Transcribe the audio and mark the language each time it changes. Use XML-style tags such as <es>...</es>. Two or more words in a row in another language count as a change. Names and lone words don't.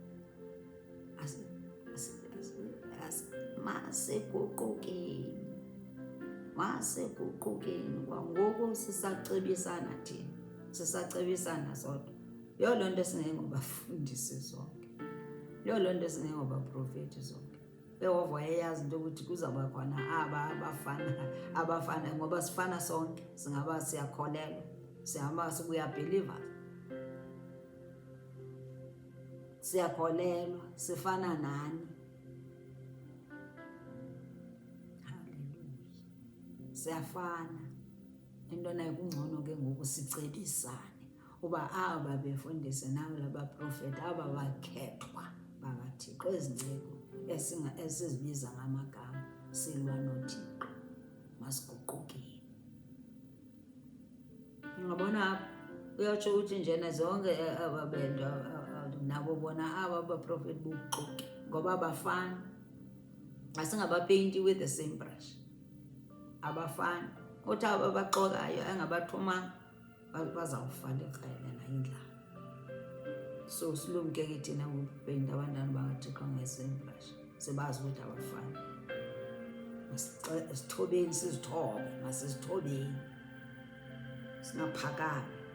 <xh>Masekuqukeni kwangoku sisacebisana thina, sisacebisana sodwa. Yiyo loo nto singengobafundisi zonke, yiyo loo nto singengobaprofeti zonke. Yehova wayeyazi into yokuthi kuzawuba khona abafana ngoba sifana sonke, siyakholelwa,</xh> <en>we are believers,</en> <xh>siyakholelwa, sifana nani. Siyafana. Into nayo kungcono ke ngoku sicebisane uba aba befundisi nawe labaprofeti aba bakhethwa bakaThixo, ezinceko esizibiza ngamagama, silwa noThixo, masiguqukeni. Ungabona uyatsho uthi njena zonke aba bento nabo bona aba baprofeti bubuxoki ngoba abafani.</xh> <en>Asingabapeyinti with the same brush,</en> <xh>abafani. Uthi aba baxokayo engabathumanga bazawufa likrele nayindlala. So silumke ke thina ukupeyinta abantwana bakaThixo nge-</xh> <en>same brush,</en> <xh>sibazi ukuthi abafani. Masithobeni sizithobe, masizithobeni singaphakami.</xh>